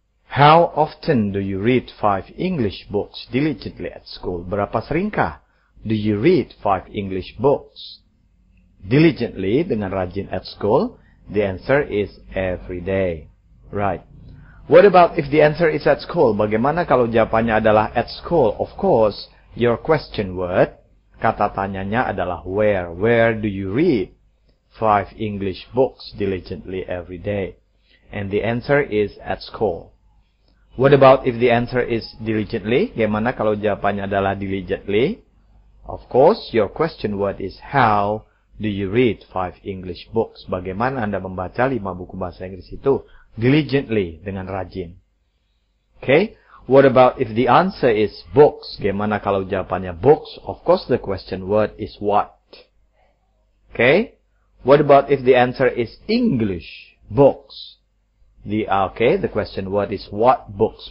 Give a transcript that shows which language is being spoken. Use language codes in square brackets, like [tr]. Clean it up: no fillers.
[en] How often do you read 5 English books diligently at school? [id] Berapa seringkah [en] do you read 5 English books diligently, [id] dengan rajin, [en] at school? The answer is every day. Right. What about if the answer is at school? [id] Bagaimana kalau jawabannya adalah [en] at school? Of course, your question word, [id] kata tanyanya adalah [en] where. Where do you read 5 English books diligently every day? And the answer is at school. What about if the answer is diligently? [id] Bagaimana kalau jawabannya adalah diligently? [en] Of course, your question word is how do you read 5 English books? [id] Bagaimana Anda membaca 5 buku bahasa Inggris itu? Diligently, dengan rajin. Okay? [en] What about if the answer is books? [id] Bagaimana kalau jawabannya books? [en] Of course, the question word is what? Okay? What about if the answer is English books? The question word is what books?